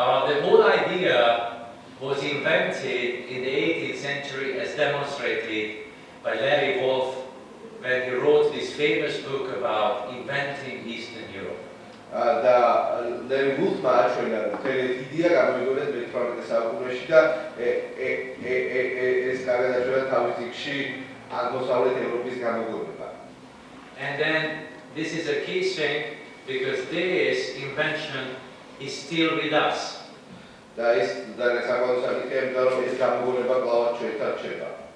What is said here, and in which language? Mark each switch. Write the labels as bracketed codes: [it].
[en] The whole idea was invented in the 18th century as demonstrated by Larry Wolff when he wrote this famous book about inventing Eastern Europe. [ka] და Larry Wolff-მა აჩვენა, რომ ეს იდეა გამოიგონეს მე-18 საუკუნეში და ეს კარგად აჩვენა თავის წიგნში აღმოსავლეთ ევროპის გამოგონება. [en] And then this is a key thing because this invention is still with us. [ka] და ეს ძალიან საკმაოდ საკითხია, იმიტომ რომ ეს გამოგონება კვლავ ჩვენთან რჩება.